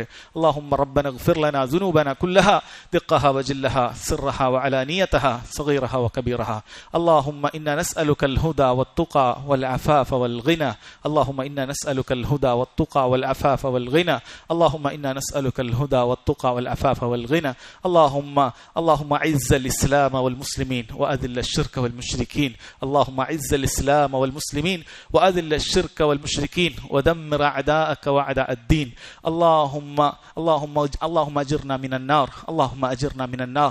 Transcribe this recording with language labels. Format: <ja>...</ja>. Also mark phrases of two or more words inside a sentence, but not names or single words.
<ar>اللهم ربنا اغفر لنا ذنوبنا كلها دقها وجلها سرها وعلانيتها صغيرها وكبيرها. اللهم إنا نسألك الهدى والتقى والعفاف والغنى. اللهم إنا نسألك الهدى والتقى والعفاف والغنى. اللهم إنا نسألك الهدى والتقى والعفاف والغنى. اللهم أعز الإسلام والمسلمين وأذل الشرك والمشركين. اللهم أعز الإسلام والمسلمين وأذل الشرك والمشركين ودمر أعداءك وأعداء الدين. اللهم أجرنا من النار. اللهم أجرنا من النار.</ar>